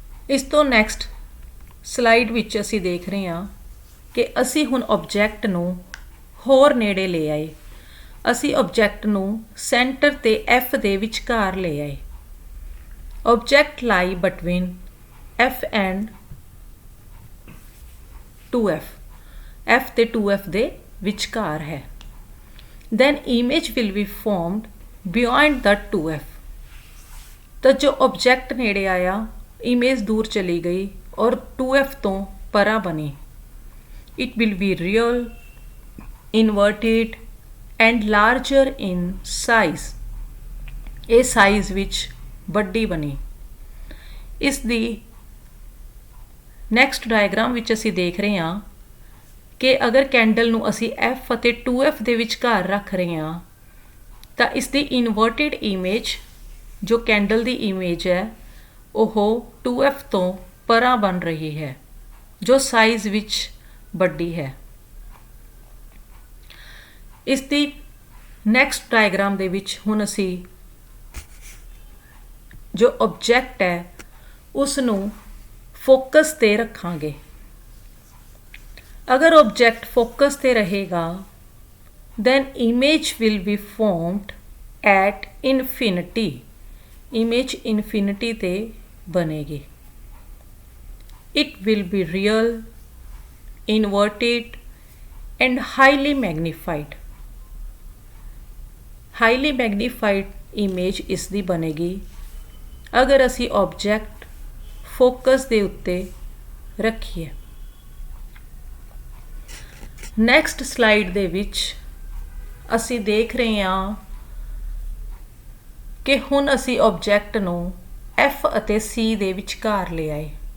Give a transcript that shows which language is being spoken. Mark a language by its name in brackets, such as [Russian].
[Punjabi] ਇਸ ਤੋਂ next slide ਵਿੱਚ ਅਸੀਂ ਦੇਖ ਰਹੇ ਹਾਂ ਕਿ ਅਸੀਂ ਹੁਣ ਆਬਜੈਕਟ ਨੂੰ ਹੋਰ ਨੇੜੇ ਲੈ ਆਏ। ਅਸੀਂ ਆਬਜੈਕਟ ਨੂੰ ਸੈਂਟਰ ਤੇ F ਦੇ ਵਿਚਕਾਰ ਲੈ ਆਏ। ਆਬਜੈਕਟ [English] lie between F and 2F, [Punjabi] F ਤੇ 2F ਦੇ ਵਿਚਕਾਰ ਹੈ। [English] then image will be formed beyond the 2F। [Punjabi] ਤਾਂ ਜੋ ਆਬਜੈਕਟ ਨੇੜੇ ਆਇਆ, ਇਮੇਜ ਦੂਰ ਚਲੀ ਗਈ ਔਰ 2F ਤੋਂ ਪਰਾਂ ਬਣੀ। [English] it will be real, inverted and larger in size। [Punjabi] ਇਹ ਸਾਈਜ਼ ਵਿੱਚ ਵੱਡੀ ਬਣੀ। ਇਸ ਦੀ ਨੈਕਸਟ ਡਾਇਗਰਾਮ ਵਿੱਚ ਅਸੀਂ ਦੇਖ ਰਹੇ ਹਾਂ ਕਿ ਅਗਰ ਕੈਂਡਲ ਨੂੰ ਅਸੀਂ F ਅਤੇ 2F ਦੇ ਵਿਚਕਾਰ ਰੱਖ ਰਹੇ ਹਾਂ ਤਾਂ ਇਸ ਦੀ ਇਨਵਰਟਿਡ ਇਮੇਜ ਜੋ ਕੈਂਡਲ ਦੀ ਇਮੇਜ ਹੈ ਉਹ 2F ਤੋਂ ਪਰਾਂ ਬਣ ਰਹੀ ਹੈ, ਜੋ ਸਾਈਜ਼ ਵਿੱਚ ਵੱਡੀ ਹੈ। ਇਸ ਦੀ ਨੈਕਸਟ ਡਾਇਗਰਾਮ ਦੇ ਵਿੱਚ ਹੁਣ ਅਸੀਂ ਜੋ ਆਬਜੈਕਟ ਹੈ ਉਸ ਨੂੰ ਫੋਕਸ ਤੇ ਰੱਖਾਂਗੇ। ਅਗਰ ਆਬਜੈਕਟ ਫੋਕਸ ਤੇ ਰਹੇਗਾ [English] then image will be formed at infinity। [Punjabi] Image infinity ਤੇ ਬਣੇਗੀ। [English] it will be real, inverted and highly magnified। [Punjabi] Highly ਮੈਗਨੀਫਾਈਡ image ਇਸ ਦੀ ਬਣੇਗੀ ਅਗਰ ਅਸੀਂ ਆਬਜੈਕਟ ਫੋਕਸ ਦੇ ਉੱਤੇ ਰੱਖੀਏ। ਨੈਕਸਟ ਸਲਾਈਡ ਦੇ ਵਿੱਚ ਅਸੀਂ ਦੇਖ ਰਹੇ ਹਾਂ ਕਿ ਹੁਣ ਅਸੀਂ ਆਬਜੈਕਟ ਨੂੰ F ਅਤੇ C ਦੇ ਵਿਚਕਾਰ ਲੈ ਆਏ।